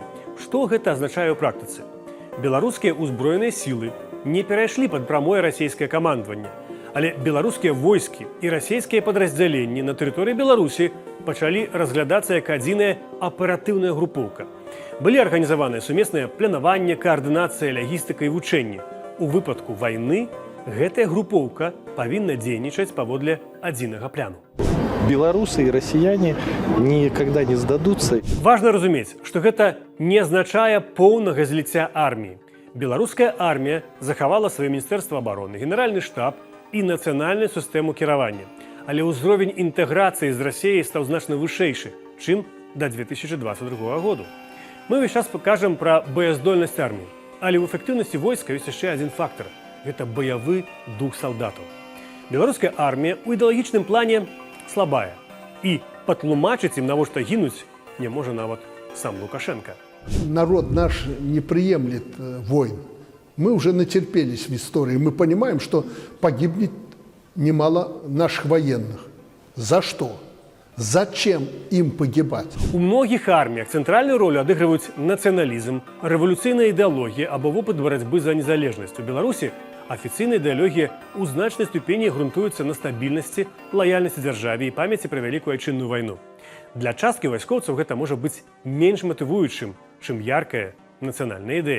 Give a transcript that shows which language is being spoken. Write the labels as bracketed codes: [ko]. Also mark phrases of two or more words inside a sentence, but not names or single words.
[be] Што гэта азначае ў практыцы? Беларускія ўзброеныя сілы не перайшлі пад прамое расійскае камандаванне, але беларускія войскі і расійскія падраздзяленні на тэрыторыі Беларусі пачалі разглядацца як адзіная аператыўная групоўка. Былі арганізаваныя сумесныя планаванне, каардынацыя, лагістыка і вучэнне. У выпадку вайны гэтая групоўка павінна дзейнічаць паводле адзінага пляну. [ru] Белорусы и россияне никогда не сдадутся. [be] Важна разумець, што гэта не азначае поўнага зліцця арміі. Беларуская армія захавала сваё міністэрства абароны, генеральны штаб і нацыянальную сістэму кіравання. Але ўзровень інтэграцыі з Расіяй стаў значна вышэйшы, чым да 2022 году. Мы ўвесь час пакажам пра баяздольнасць арміі, але ў эфектыўнасці войска ёсць яшчэ адзін фактар – гэта баявы дух салдатаў. Беларуская армія ў ідэалагічным плане слабая, і патлумачыць ім, навошта гінуць, не можа нават сам Лукашенко. [ru] Народ наш не приемлет войн. Мы уже натерпелись в истории. Мы понимаем, что погибнет немало наших военных. За что? Зачем им погибать? [be] У многіх арміях цэнтральную ролю адыгрываюць нацыяналізм, рэвалюцыйная ідэалогія або вопыт барацьбы за незалежнасць. У Беларусі афіцыйная ідэалогія ў значнай ступені грунтуецца на стабільнасці, лаяльнасці дзяржаве і памяці пра вялікую айчынную вайну. Для часткі вайскоўцаў гэта можа быць менш матывуючым, чым яркая нацыянальная ідэя.